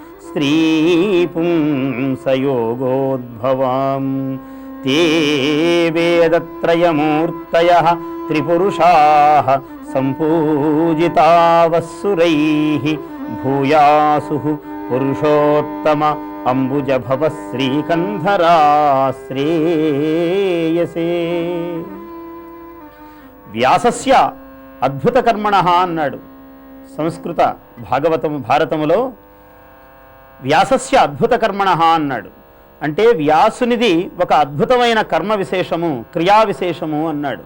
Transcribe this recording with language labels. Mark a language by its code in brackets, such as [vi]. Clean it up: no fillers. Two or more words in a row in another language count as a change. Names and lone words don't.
[sa] स्त्रीपुंसयोगोद्भवां ते वेदत्रयमूर्तयः त्रिपुरुषाः सम्पूजितावस्सुरैः भूयासुः पुरुषोत्तम अंबुजभव శ్రీకంధరాశ్రేయసే. వ్యాసస్య అద్భుత కర్మణః [te] అన్నాడు సంస్కృత భారతములో. [sa] వ్యాసస్య అద్భుత కర్మణః [te] అన్నాడు అంటే వ్యాసునిది ఒక అద్భుతమైన కర్మ విశేషము, క్రియా విశేషము అన్నాడు.